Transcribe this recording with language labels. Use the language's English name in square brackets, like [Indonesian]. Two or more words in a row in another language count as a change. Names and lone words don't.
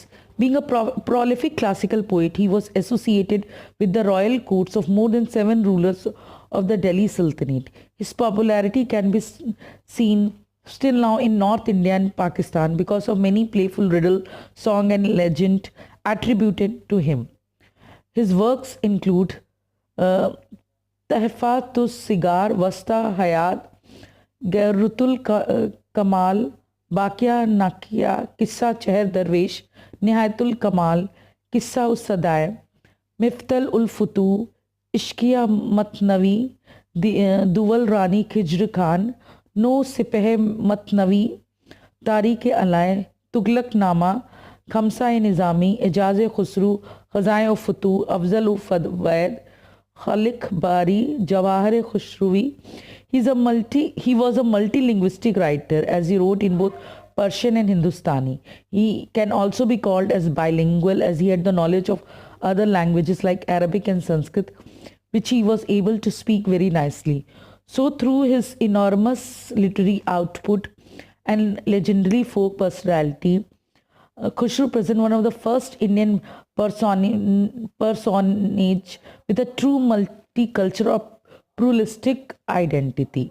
[English] Being a prolific classical poet, he was associated with the royal courts of more than 7 rulers of the Delhi Sultanate. His popularity can be seen still now in North India and Pakistan because of many playful riddle, song and legend attributed to him. His works include Tahfatus Sigar, Wasta Hayat, Gairutul Kamal, Bakia Nakia, Kissa Cheher Darwesh, Nihayatul Kamal, Kissa Us Sadaye, Miftal ul Futu, Ishqiya Matnavi, Duwal Rani Khijr Khan, No Sipah Matnavi, Tariq Alay, Tughlaq Nama, Khamsa Nizami, Ejaz Khusru, Khazai Futu, Afzal Fadwaid, Khalik Bari, Jawahar Khushrui. He was a multilinguistic writer as he wrote in both Persian and Hindustani. He can also be called as bilingual as he had the knowledge of other languages like Arabic and Sanskrit, which he was able to speak very nicely. So through his enormous literary output and legendary folk personality, Khusru presents one of the first Indian personage with a true multicultural pluralistic identity.